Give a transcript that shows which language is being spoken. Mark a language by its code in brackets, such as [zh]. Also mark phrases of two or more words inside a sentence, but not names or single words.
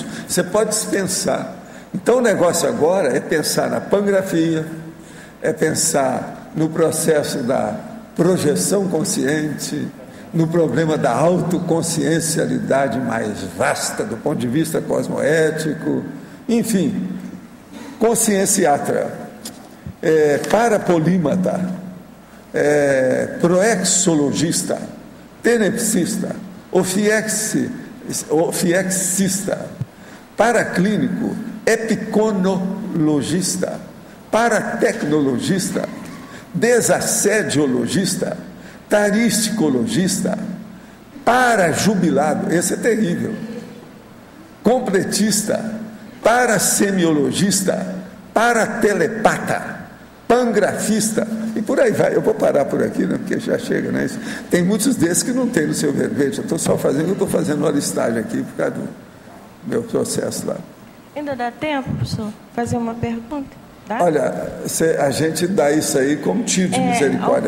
[pt] Você pode dispensar. Então, o negócio agora é pensar na pangrafia, é pensar no processo da projeção consciente, no problema da autoconsciencialidade mais vasta do ponto de vista cosmoético, enfim, conscienciatra, parapolímata, proexologista, tenepsista, ofiexista, paraclínico, epiconologista, paratecnologista, desassediologista, taristicologista, parajubilado, esse é terrível, completista, parasemiologista, paratelepata, pangrafista, e por aí vai. Eu vou parar por aqui, né, porque já chega, né? Tem muitos desses que não tem no seu verbete. Eu estou só fazendo, eu estou fazendo uma listagem aqui por causa do meu processo lá. Ainda dá tempo, professor, fazer uma pergunta? Dá? Olha, a gente dá isso aí como tiro de misericórdia.